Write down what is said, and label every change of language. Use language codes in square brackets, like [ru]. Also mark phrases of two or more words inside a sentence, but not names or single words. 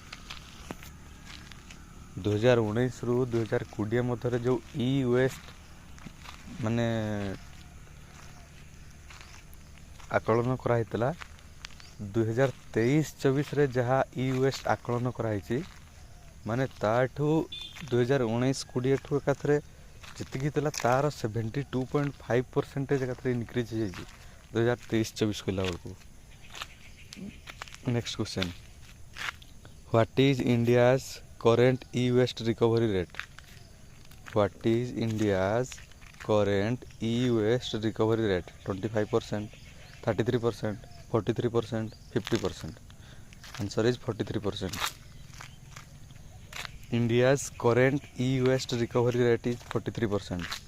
[or] 2019 ରୁ 2020 ମଧ୍ୟରେ ଯେଉଁ ଇ ୱେଷ୍ଟ ମାନେ ଆକଳନ କରାହେଇଥିଲା, 2023-24ରେ ଯାହା ଇ ୱେଷ୍ଟ ଆକଳନ କରାହେଇଛି, ମାନେ ତାଠୁ 2019-20 ଠୁ ଏକାଥରେ ଯେତିକି ଥିଲା ତାର 72.5% ଏକାଥରେ ଇନକ୍ରିଜ୍ ହେଇଯାଇଛି 2023-24 କଲା ବେଳକୁ. [en] Next question. What is India's current e-waste recovery rate? What is India's current e-waste recovery rate? 25%, 33%, 43%, 50%. Answer is 43%. India's current e-waste recovery rate is 43%.